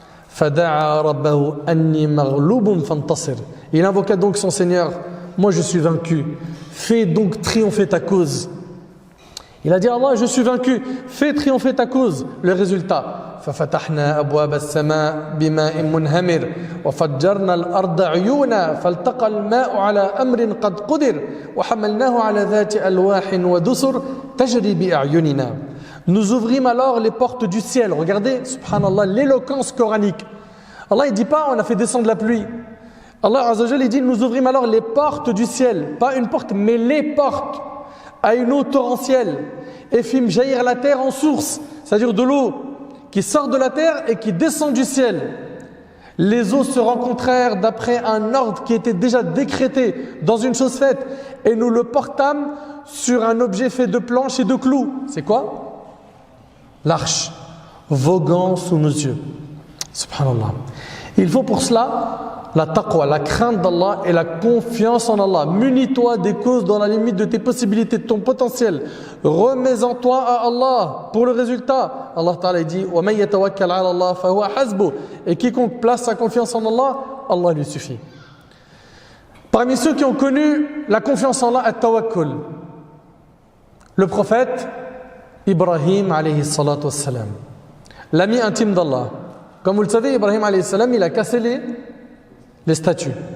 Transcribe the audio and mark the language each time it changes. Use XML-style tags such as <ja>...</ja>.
<ar>فدعا ربه أني مغلوب فانتصر.</ar> <fr>Il invoqua donc son Seigneur, moi je suis vaincu, fais donc triompher ta cause. Il a dit Allah, je suis vaincu, fais triompher ta cause. Le résultat,</fr> <ar>ففتحنا أبواب السماء بماء منهمر وفجرنا الأرض عيونا فالتقى الماء على أمر قد قدر وحملناه على ذات ألواح ودسر تجري بأعيننا.</ar> <fr>Nous ouvrîmes alors les portes du ciel. Regardez, subhanallah, l'éloquence coranique. Allah ne dit pas on a fait descendre la pluie. Allah Azza wa Jalla dit nous ouvrîmes alors les portes du ciel. Pas une porte, mais les portes à une eau torrentielle. Et fîmes jaillir la terre en source, c'est-à-dire de l'eau qui sort de la terre et qui descend du ciel. Les eaux se rencontrèrent d'après un ordre qui était déjà décrété dans une chose faite. Et nous le portâmes sur un objet fait de planches et de clous. C'est quoi? L'arche, voguant sous nos yeux. Subhanallah. Il faut pour cela la taqwa, la crainte d'Allah et la confiance en Allah. Munis-toi des causes dans la limite de tes possibilités, de ton potentiel. Remets-en toi à Allah pour le résultat. Allah Ta'ala dit</fr> <ar>وَمَنْ يَتَوَكَّلْ عَلَى اللَّهِ فَهُوَ حَسْبُهُ.</ar> <fr>Et quiconque place sa confiance en Allah, Allah lui suffit. Parmi ceux qui ont connu la confiance en Allah, at-tawakkul, le prophète Ibrahim alayhi salatu wassalam, l'ami intime d'Allah. Comme vous le savez, Ibrahim alayhi salam, il a cassé les statues.</fr>